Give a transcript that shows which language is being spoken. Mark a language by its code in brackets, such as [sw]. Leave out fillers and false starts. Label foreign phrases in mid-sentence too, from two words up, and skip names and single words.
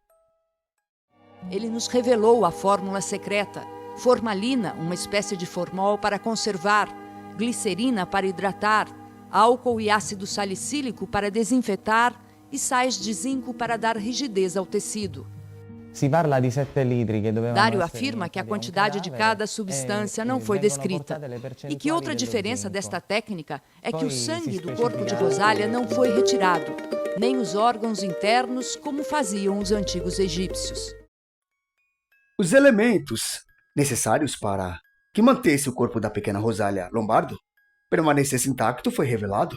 [pt] Ele nos revelou a fórmula secreta. Formalina, uma espécie de formol para conservar, glicerina para hidratar, álcool e ácido salicílico para desinfetar e sais de zinco para dar rigidez ao tecido. [it] Si parla di 7 litri che dovevano [pt] Dário [it] essere [pt] afirma que a [it] iniettati a un [pt] quantidade de [it] cadavere [pt] cada substância [it] e [pt] não foi [it] vengono [pt] descrita. [it] portate le [pt] E que [it] percentuali [pt] outra [it] dello [pt] diferença [it] zinco. [pt] desta técnica é que [it] Poi [pt] o sangue [it] si [pt] do corpo de [it] specifica- [pt] Rosália não foi retirado, nem os órgãos internos como faziam os antigos egípcios. Os elementos necessários para que mantesse o corpo da pequena Rosália Lombardo permanecesse intacto foi revelado.